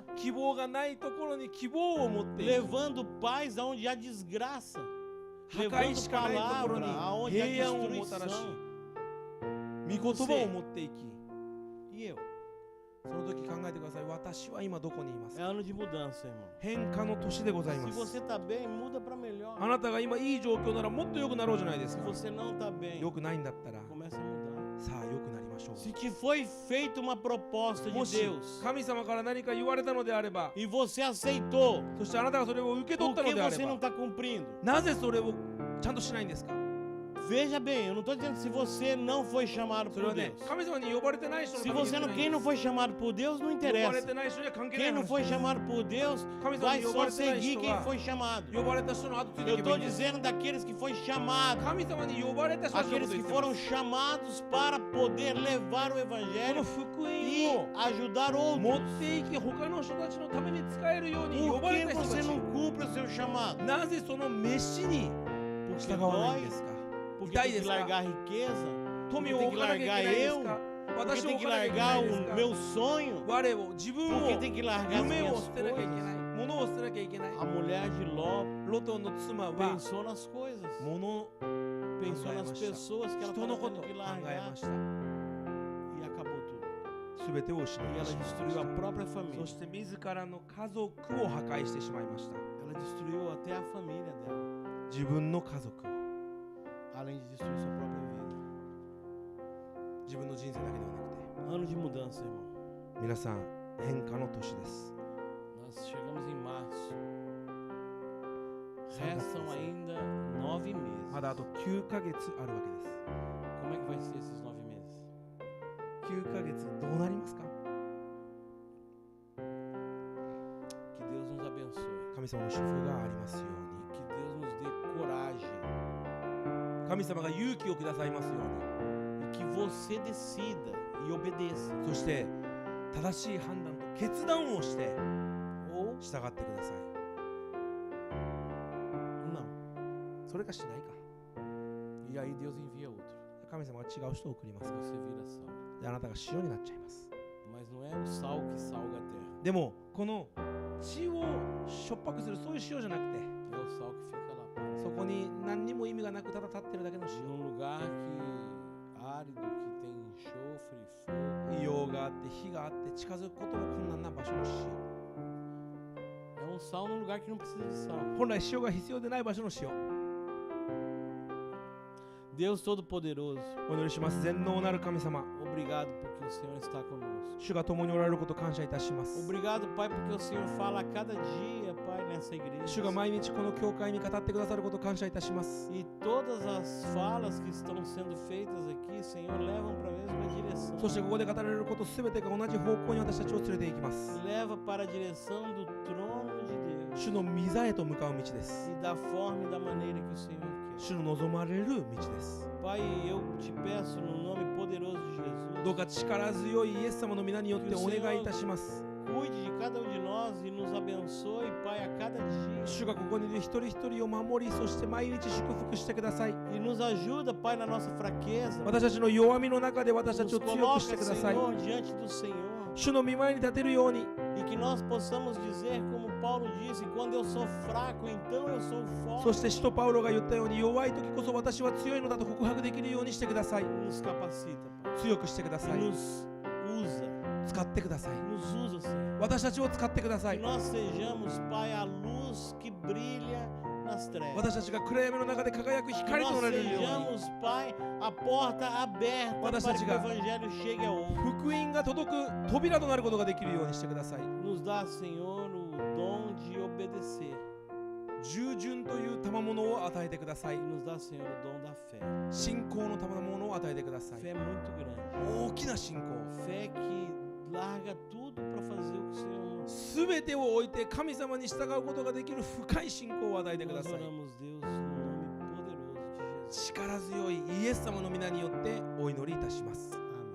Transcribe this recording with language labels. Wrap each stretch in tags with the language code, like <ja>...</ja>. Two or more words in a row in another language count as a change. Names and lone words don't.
<ja>希望がないところに希望を持っていく。</ja> <pt>levando paz aonde há desgraça,</pt> <ja>破壊</ja> <pt>levando</pt> <ja>しかないところ</ja> <pt>palavra</pt> <ja>に</ja> <pt>aonde há</pt> <ja>平安をもたらし、</ja> <pt>destruição.</pt> <ja>御言葉を持っていき、</ja> <pt>E eu?</pt> <ja>その時考えてください。私は今どこにいます</ja> <pt>É</pt> <ja>か。</ja> <pt>ano de mudança, irmão.</pt> <ja>変化の年でござい</ja> <pt>Se</pt> <ja>ます。</ja> <pt>você tá bem, muda para melhor.</pt> <ja>あなたが今いい状況ならもっと良くなろうじゃないです</ja> <pt>Se</pt> <ja>か。</ja> <pt>você não tá bem,</pt> <ja>良くないんだったら、</ja> <pt>começa a mudar.</pt> <ja>さあ良くなりましょう。</ja> <pt>Se te foi feita uma proposta</pt> <ja>も</ja> <pt>de</pt> <ja>し</ja> <pt>Deus</pt> <ja>神様から何か言われたのであれば、</ja> <pt>e você aceitou,</pt> <ja>そしてあなたがそれを受け取っ</ja> <pt>por</pt> <ja>たの</ja> <pt>que</pt> <ja>であれ</ja> <pt>você não</pt> <ja>ば、</ja> <pt>está cumprindo?</pt> <ja>なぜそれをちゃんとしないんですか。</ja> <pt>Veja bem, eu não estou dizendo se você não foi chamado</pt> <ja>それ</ja> <pt>por</pt> <ja>はね、</ja> <pt>Deus.</pt> <ja>神様に呼ばれてない人の</ja> <pt>Se</pt> <ja>ために</ja> <pt>você</pt> <ja>言っ</ja> <pt>não,</pt> <ja>てない</ja> <pt>quem</pt> <ja>んで</ja> <pt>não</pt> <ja>す。</ja> <pt>foi chamado por Deus, não</pt> <ja>呼ばれ</ja> <pt>interessa.</pt> <ja>てない人には関係ない</ja> <pt>Quem não</pt> <ja>話</ja> <pt>foi</pt> <ja>です。</ja> <pt>chamado por Deus</pt> <ja>神様</ja> <pt>vai</pt> <ja>に呼ば</ja> <pt>só</pt> <ja>れてない</ja> <pt>seguir</pt> <ja>人</ja> <pt>quem</pt> <ja>は</ja> <pt>foi chamado.</pt> <ja>呼ばれた人の後ついて</ja> <pt>Eu</pt> <ja>いけばい</ja> <pt>estou</pt> <ja>いんです。</ja> <pt>dizendo daqueles que foi chamado,</pt> <ja>神様に呼ばれた人たちのこ</ja> <pt>aqueles</pt> <ja>とを</ja> <pt>que</pt> <ja>言ってま</ja> <pt>foram</pt> <ja>す。</ja> <pt>chamados para poder levar o</pt> <ja>この</ja> <pt>evangelho</pt> <ja>福音</ja> <pt>e</pt> <ja>を</ja> <pt>ajudar</pt> <ja>持</ja> <pt>outros.</pt> <ja>っていき他の人たちのために使えるように呼</ja> <pt>Por</pt> <ja>ばれ</ja> <pt>que</pt> <ja>た人</ja> <pt>você</pt> <ja>たち、</ja> <pt>não cumpre o seu chamado?</pt> <ja>なぜその飯に</ja> <pt>Porque</pt> <ja>従わないん</ja> <pt>dói,</pt> <ja>ですか。</ja> <pt>porque</pt> <ja>痛い</ja> <pt>tem</pt> <ja>で</ja> <pt>que</pt> <ja>すか。</ja> <pt>largar a riqueza,</pt> <ja>富</ja> <pt>porque</pt> <ja>を</ja> <pt>tem</pt> <ja>置</ja> <pt>que</pt> <ja>かなきゃいけ</ja> <pt>largar</pt> <ja>ないです</ja> <pt>eu,</pt> <ja>か。</ja> <pt>porque</pt> <ja>私を</ja> <pt>tem</pt> <ja>置</ja> <pt>que</pt> <ja>かなきゃいけな</ja> <pt>largar</pt> <ja>いです</ja> <pt>o</pt> <ja>か。</ja> <pt>meu sonho,</pt> <ja>我を、自分</ja> <pt>porque</pt> <ja>を、</ja> <pt>tem que largar as</pt> <ja>夢を</ja> <pt>minhas</pt> <ja>捨てなきゃいけない。</ja> <pt>coisas.</pt> <ja>物を捨てなきゃいけない。</ja> <pt>A mulher de Ló</pt> <ja>ロトの妻は</ja> <pt>pensou nas coisas,</pt> <ja>物を</ja> <pt>pensou</pt> <ja>考え</ja> <pt>nas</pt> <ja>ました</ja> <pt>pessoas que ela</pt> <ja>人の</ja> <pt>estava</pt> <ja>こと</ja> <pt>tendo</pt> <ja>を</ja> <pt>que</pt> <ja>考え</ja> <pt>largar</pt> <ja>ました。</ja> <pt>e acabou tudo.</pt> <ja>すべてを失</ja> <pt>E</pt> <ja>いま</ja> <pt>ela</pt> <ja>した。</ja> <pt>destruiu a própria família.</pt> <ja>そして自らの家族を破壊してしまいました。</ja> <pt>Ela destruiu até a família dela,</pt> <ja>自分の家族を、</ja> <pt>além de destruir sua própria vida.</pt> <ja>自分の人生だけではなくて、</ja> <pt>Ano de mudança, irmão.</pt> <ja>皆さん変化の年です。</ja> <pt>Nós chegamos em março.</pt> <ja>3 月</ja> <pt>Restam</pt> <ja>ですね。</ja> <pt>ainda 9 meses.</pt> <ja>まだあと9ヶ月あるわけです。</ja> <pt>Como é que vai ser esses 9 meses?</pt> <ja>9 ヶ月どうなりますか。</ja> <pt>Que Deus nos abençoe.</pt> <ja>神様の祝福がありますよう</ja> <pt>Que Deus nos dê coragem.</pt> <ja>に、神様が勇気をくださいますよう</ja> <pt>E que você decida e obedeça.</pt> <ja>に、そして正しい判断と決断をして</ja> <pt>Ou</pt> <ja>従ってください。</ja> <pt>não.</pt> <ja>それかしないか。</ja> <pt>E aí Deus envia outro.</pt> <ja>神様が違う人を送りますか</ja> <pt>Você vira sal.</pt> <ja>ら。であなたが塩になっちゃいます。</ja> <pt>Mas não é o sal que salga a terra.</pt> <ja>でもこの血をしょっぱくするそういう塩じゃなくて、</ja> <pt>É o sal que fica lá. parado.</pt> <ja>そこに何にも意味がなくただ立ってるだけの塩。</ja> <pt>Num lugar que árido, que tem enxofre, fogo,</pt> <ja>硫黄がで火があって近づくことも困難な場所の塩。</ja> <pt>É um sal num lugar que não precisa de sal.</pt> <ja>本来塩が必要でない場所の塩。</ja> <pt>Deus Todo-Poderoso,</pt> <ja>お祈りします。全能なる神様、</ja> <pt>obrigado porque o Senhor está conosco.</pt> <ja>主が共におられることを感謝いたします。</ja> <pt>Obrigado, Pai, porque o Senhor fala a cada dia, Pai, nessa igreja.</pt> <ja>主が毎日この教会に語ってくださることを感謝いたします。</ja> <pt>E todas as falas que estão sendo feitas aqui, Senhor, levam para a mesma direção.</pt> <ja>そしてここで語られることすべてが同じ方向に私たちを連れて行きます。</ja> <pt>Leva para a direção do trono de Deus</pt> <ja>主の御座へと向かう道です。</ja> <pt>e da forma e da maneira que o Senhor quer.</pt> <ja>主の望まれる道です。</ja> <pt>Pai, eu te peço no nome poderoso de</pt> <ja>どう</ja> <pt>Jesus,</pt> <ja>か力強いイエス様の皆によってお願いいたします。</ja> <pt>cuide de cada um de nós e nos abençoe, Pai, a cada dia.</pt> <ja>主がここにいる一人一人を守り、そして毎日祝福してください。</ja> <pt>E nos ajuda, Pai, na nossa fraqueza.</pt> <ja>私たちの弱みの中で私たち</ja> <pt>Nos</pt> <ja>を強くして</ja> <pt>coloca,</pt> <ja>ください。</ja> <pt>Senhor, diante do Senhor.</pt> <ja>主の御前に立てるように、</ja> <pt>E que nós possamos dizer, como Paulo disse, quando eu sou fraco, então eu sou</pt> <ja>そ</ja> <pt>forte.</pt> <ja>して使徒パウロが言ったように、弱い時こそ私は強いのだと告白できるようにしてください。</ja> <pt>Nos capacita, Pai.</pt> <ja>強くしてくださ</ja> <pt>E</pt> <ja>い。</ja> <pt>nos usa.</pt> <ja>使ってください。</ja> <pt>Nos usa, Senhor.</pt> <ja>私たちを使ってくださ</ja> <pt>Que</pt> <ja>い。</ja> <pt>nós sejamos, Pai, a luz que brilha nas trevas.</pt> <ja>私たちが暗闇の中で輝く</ja> <pt>Que</pt> <ja>光と</ja> <pt>nós</pt> <ja>なれるように、</ja> <pt>sejamos, Pai, a porta aberta para que o Evangelho chegue ao outro.</pt> <ja>福音が届く扉となることができるようにしてください。</ja> <pt>Nos dá, Senhor, o dom de obedecer.</pt> <ja>従順という賜物を与えてくださ</ja> <pt>E</pt> <ja>い。</ja> <pt>nos dá, Senhor, o dom da fé.</pt> <ja>信仰の賜物を与えてください。</ja> <pt>Fé muito grande.</pt> <ja>大きな信仰。</ja> <pt>Fé que larga tudo para fazer o que o Senhor.</pt> <ja>すべてを置いて神様に従うことができる深い信仰を与えてくだ</ja> <pt>Nós</pt> <ja>さい。</ja> <pt>oramos, Deus, no nome poderoso de Jesus.</pt> <ja>力強いイエス様の皆によってお祈りいたします。</ja>